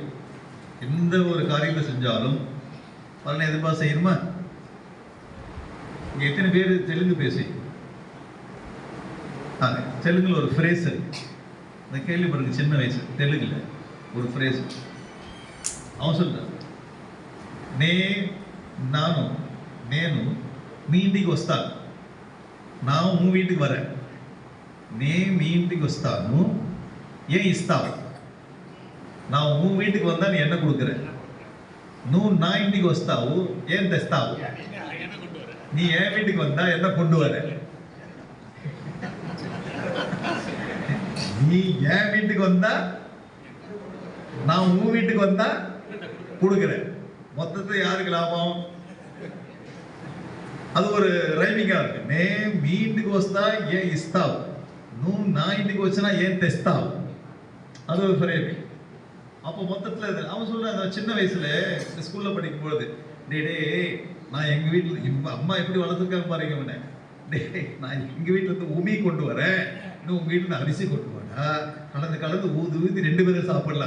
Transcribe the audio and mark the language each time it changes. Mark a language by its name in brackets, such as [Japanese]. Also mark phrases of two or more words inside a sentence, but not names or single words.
[Tamil] எந்த ஒரு காரியத்தை செஞ்சாலும் பலனை எதிர்பார்த்து செய்யணுமா? இங்க எத்தனை பேர் தெலுங்கு பேசி? தெலுங்குல ஒரு ஃப்ரேஸ் இருக்கு, அந்த கேள்விப்படுறது சின்ன வயசு. தெலுங்குல ஒரு ஃப்ரேஸ் அவன் சொல்றான், [Telugu] నేను మీ ఇంటికి వస్తాను, [Tamil] நான் உன் வீட்டுக்கு வரேன். [Telugu] మీ ఇంటికి వస్తాను, ஏன் ఇస్తావు? [Tamil] நான் உன் வீட்டுக்கு வந்தா நீ என்ன கொடுக்குற? [Telugu] నువ్వు నా ఇంటికి వస్తావు, ఏం తెస్తావు? [Tamil] நீ என் வீட்டுக்கு வந்தா என்ன கொண்டு வர? நீ என் வீட்டுக்கு வந்தா, நான் உன் வீட்டுக்கு வந்தா கொடுக்குறேன். மொத்தத்தை யாருக்கு லாபம்? அது ஒரு ரைமிங்கா இருக்கு. [Telugu] నే మీ ఇంటికి వస్తా, ఏ ఇస్తావు? [Tamil] நான் இன்னைக்கு வச்சுனா ஏன் டெஸ்ட் ஆகும், அது ஒரு ஃப்ரேம். அப்போ மொத்தத்தில் அவன் சொல்கிறான், சின்ன வயசுல ஸ்கூலில் படிக்கும்போது, டே நான் எங்கள் வீட்டில் அம்மா எப்படி வளர்த்துருக்காங்க பாருங்க அவனை, நான் எங்கள் வீட்டில் இருந்து உமி கொண்டு வரேன், இன்னும் உங்கள் வீட்டில் அரிசி கொண்டு வரா, கலந்து ஊதி 2 பேரும் சாப்பிடலாம்.